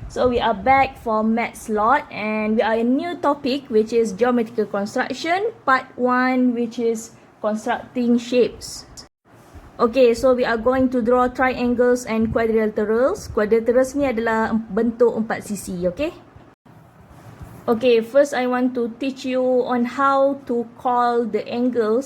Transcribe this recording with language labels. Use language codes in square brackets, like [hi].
[en] So we are back for maths lot and we are in new topic which is geometrical construction part 1 which is constructing shapes. Okay, so we are going to draw triangles and quadrilaterals. [ms] Quadrilaterals ni adalah bentuk 4 sisi, okay? [en] Okay, first I want to teach you on how to call the angles.